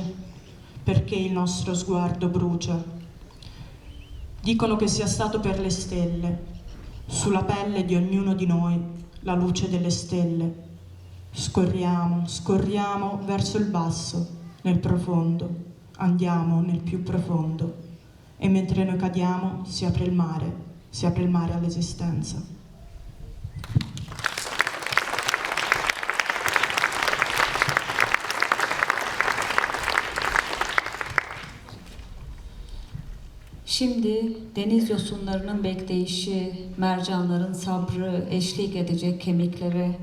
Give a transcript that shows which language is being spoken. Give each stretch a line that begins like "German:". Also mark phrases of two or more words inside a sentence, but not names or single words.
Italian: Perché il nostro sguardo brucia? Dicono che sia stato per le stelle, sulla pelle di ognuno di noi, la luce delle stelle. Scorriamo, scorriamo verso il basso, nel profondo, andiamo nel più profondo. E mentre noi cadiamo si apre il mare all'esistenza.
Turkish: Şimdi deniz yosunlarının bekleyişi, mercanların sabrı eşlik edecek kemiklere.